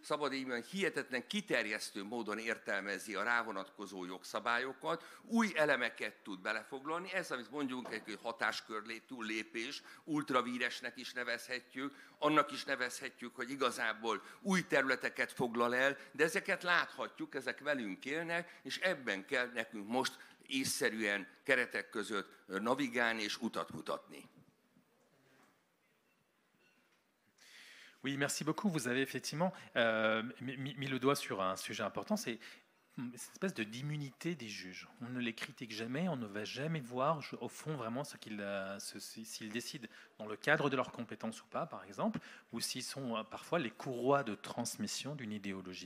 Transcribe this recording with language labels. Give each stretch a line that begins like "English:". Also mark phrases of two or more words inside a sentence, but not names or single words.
Hungarian: szabad így mondani, hihetetlen kiterjesztő módon értelmezi a rávonatkozó jogszabályokat, új elemeket tud belefoglalni, ez, amit mondjuk egy hatáskör túllépés, ultravíresnek is nevezhetjük, annak is nevezhetjük, hogy igazából új területeket foglal el, de ezeket láthatjuk, ezek velünk élnek, és ebben kell nekünk most észszerűen keretek között navigálni és utat mutatni.
French: Oui, merci beaucoup. Vous avez effectivement mis le doigt sur un sujet important, c'est cette espèce d'immunité des juges. On ne les critique jamais, on ne va jamais voir au fond vraiment s'ils décident dans le cadre de leurs compétences ou pas, par exemple, ou s'ils sont parfois les courroies de transmission d'une idéologie.